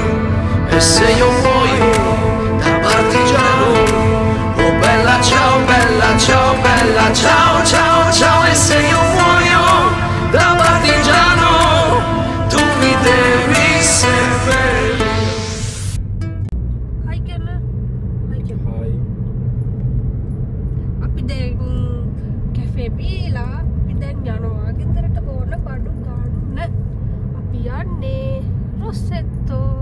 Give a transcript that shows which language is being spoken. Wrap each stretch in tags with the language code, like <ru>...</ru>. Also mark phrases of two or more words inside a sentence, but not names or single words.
<it>E se io muoio da partigiano, oh bella ciao bella, ciao bella, ciao ciao ciao. E se io muoio da partigiano, tu mi devi seppellire.</it> <si>හයි කියන්න අපි දැන් කැෆේ බීලා අපි දැන් යනවා ගෙදරට ඕන බඩු ගන්න අපි යන්නේ රොසෙට්ටෝ</si>